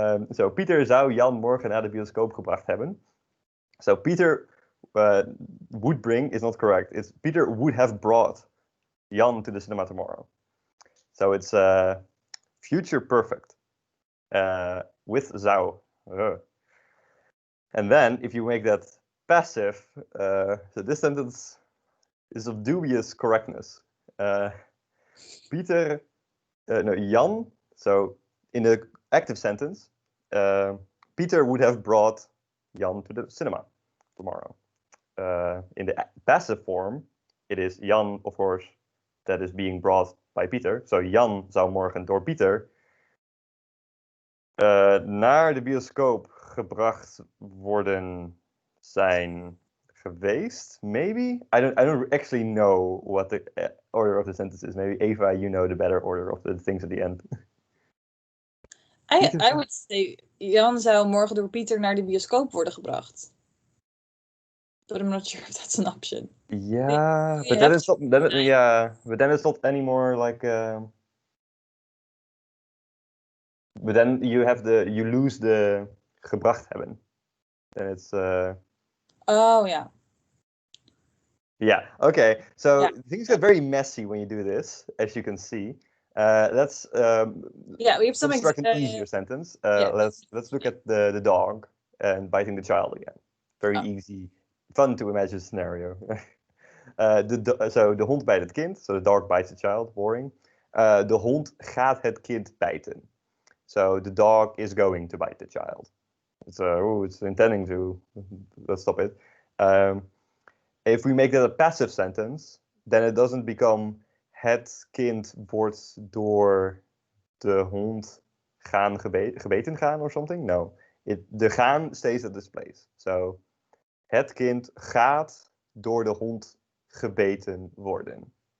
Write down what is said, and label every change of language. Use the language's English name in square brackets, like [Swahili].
[Dutch] So Pieter zou Jan morgen naar de bioscoop gebracht hebben. [English] So Pieter would bring is not correct. It's Pieter would have brought Jan to the cinema tomorrow. So it's future perfect with zou. And then if you make that passive, so this sentence is of dubious correctness. Jan, so in the active sentence, Pieter would have brought Jan to the cinema tomorrow. In the passive form, it is Jan, of course, that is being brought by Pieter. [Dutch] So Jan zou morgen door Pieter naar de bioscoop gebracht worden zijn geweest. [English] Maybe? I don't actually know what the order of the sentence is. Maybe Eva, you know the better order of the things at the end. I would say [Dutch] Jan zou morgen door Pieter naar de bioscoop worden gebracht. [English] But I'm not sure if that's an option. Yeah, but then it's not. But then it's not anymore like. But then you lose the gebracht hebben. Then it's. Oh yeah. Yeah. Okay. So things get very messy when you do this, as you can see. Let's. We have some construct an easier sentence. Let's look at the dog and biting the child again. Very easy, fun to imagine scenario. So [Dutch] de hond bijt het kind. [English] So the dog bites the child. Boring. [Dutch] De hond gaat het kind bijten. [English] So the dog is going to bite the child. It's intending to. Let's stop it. If we make that a passive sentence, then it doesn't become [Dutch] het kind wordt door de hond gebeten gaan [English] or something. No, de gaan stays at this place. [Dutch] So het kind gaat door de hond gebeten worden.